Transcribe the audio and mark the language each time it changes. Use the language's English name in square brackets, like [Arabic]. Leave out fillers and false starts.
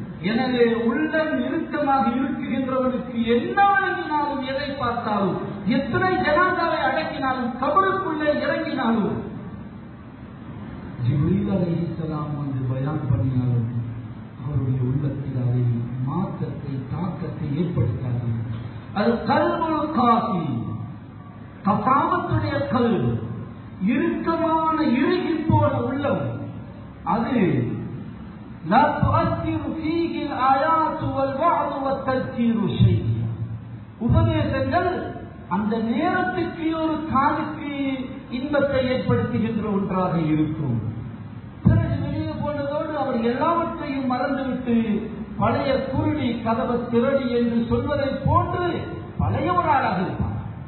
[Tamil] எனவே உள்ளம் இறுக்கமாக இருக்குகின்றவனுக்கு என்ன வழங்கினாலும், எதை பார்த்தாலும், எத்தனை ஜனாதாவை அடக்கினாலும், கபருக்குள்ளே இறங்கினாலும், ஜிப்ரீல் அலைஹிஸ்ஸலாம் வந்து பயான் பண்ணினாலும் அவருடைய உள்ளத்தில் அதை மாற்றத்தை, தாக்கத்தை ஏற்படுத்தாது. அது கல்புல் காசி, கசாமத்துடைய கல்வி, இறுக்கமான இறுகி போன உள்ளம். அது [Arabic] لا تؤثر فيه الآيات والوعظ والتذكير شيئا. [Tamil] உபதேசங்கள் அந்த நேரத்துக்கு ஒரு காலுக்கு இன்பத்தை ஏற்படுத்துகின்ற ஒன்றாக இருக்கும். பிறகு வெளியே போனதோடு அவர் எல்லாவற்றையும் மறந்துவிட்டு பழைய குருடி கதவை திரடி என்று சொல்வதை போன்று பழைய ஒரு ஆளாக இருப்பார்.